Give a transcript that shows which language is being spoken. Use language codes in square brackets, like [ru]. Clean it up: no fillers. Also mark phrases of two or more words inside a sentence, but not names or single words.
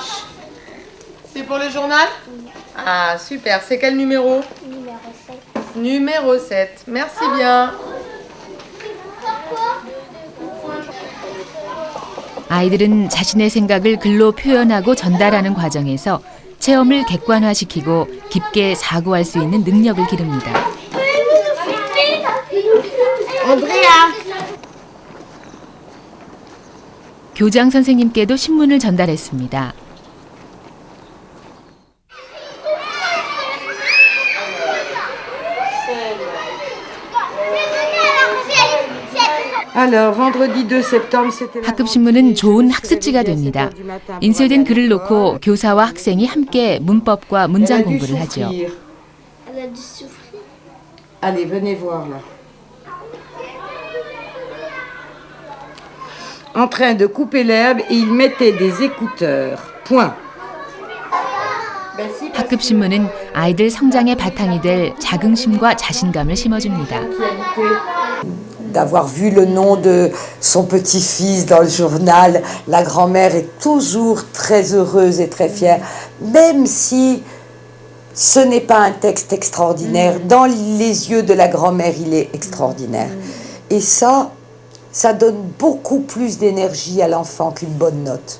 [fr] C'est pour le journal ? Ah, super. C'est quel numéro ? Numéro 7. Merci bien. [ko] 아이들은 자신의 생각을 글로 표현하고 전달하는 과정에서 체험을 객관화시키고 깊게 사고할 수 있는 능력을 기릅니다. 교장 선생님께도 신문을 전달했습니다. [fr] Alors, vendredi 2 septembre, c'était la [ko] 학급 신문은 좋은 학습지가 됩니다. 인쇄된 글을 놓고 교사와 학생이 함께 문법과 문장 공부를 하죠. [fr] Allez, venez voir là. En train de couper l'herbe et il mettait des écouteurs. Point. [ko] 학급 신문은 아이들 성장의 바탕이 될 자긍심과 자신감을 심어줍니다. [fr] D'avoir vu le nom de son petit-fils dans le journal, la grand-mère est toujours très heureuse et très fière, même si ce n'est pas un texte extraordinaire. Dans les yeux de la grand-mère, il est extraordinaire. Et ça donne beaucoup plus d'énergie à l'enfant qu'une bonne note.